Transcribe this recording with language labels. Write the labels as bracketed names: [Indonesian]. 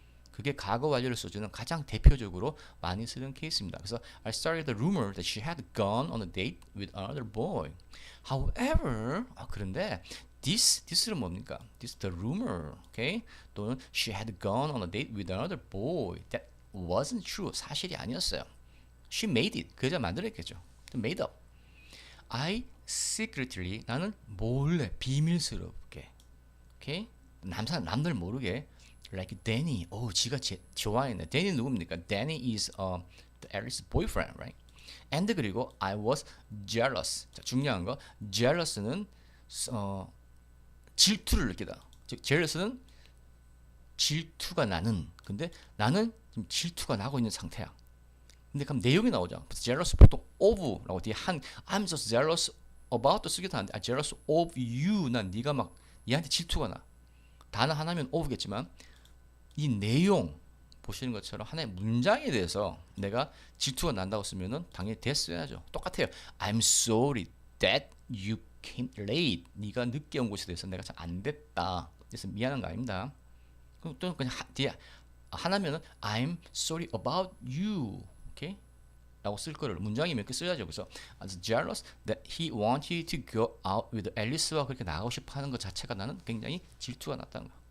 [Korean] 그게 과거 완료를 써주는 가장 대표적으로 많이 쓰는 케이스입니다. [English] 그래서 I started the rumor that she had gone on a date with another boy. [Korean] However, 그런데 this는 뭡니까? [English] This the rumor, okay? 또는 she had gone on a date with another boy. That wasn't true. [Korean] 사실이 아니었어요. [English] She made it. [Korean] 그 여자 만들었겠죠. [English] Made up. I secretly [Korean] 나는 몰래 비밀스럽게, [English] okay? [Korean] 남들 모르게 like Danny. 지가 좋아했네. Danny 누굽니까? [English] Danny is Alice's boyfriend, right? And 그리고 I was jealous. [Korean] 자, 중요한 거 jealous는 질투를 느끼다. 즉 jealous는 질투가 나는. 근데 나는 지금 질투가 나고 있는 상태야. 근데 그럼 내용이 나오죠. jealous 보통 of라고 뒤에 [English] I'm so jealous about [Korean] 도 쓰기도 하는데 [English] jealous of you. [Korean] 난 네가 막 얘한테 질투가 나. 단어 하나면 of겠지만 이 내용 보시는 것처럼 하나의 문장에 대해서 내가 질투가 난다고 쓰면은 당연히 that 써야죠. 똑같아요. [English] I'm sorry that you came late. [Korean] 네가 늦게 온 것에 대해서 내가 잘 안 됐다. 그래서 미안한 거 아닙니다. 그럼 또 그냥 뒤에 하나면은 [English] I'm sorry about you. [Korean] 오케이? 라고 쓸 거를 문장이 몇 개 써야죠. 그래서 [English] as jealous that he wanted to go out with Alice [Korean] 와 그렇게 나가고 싶어 하는 것 자체가 나는 굉장히 질투가 났다는 거.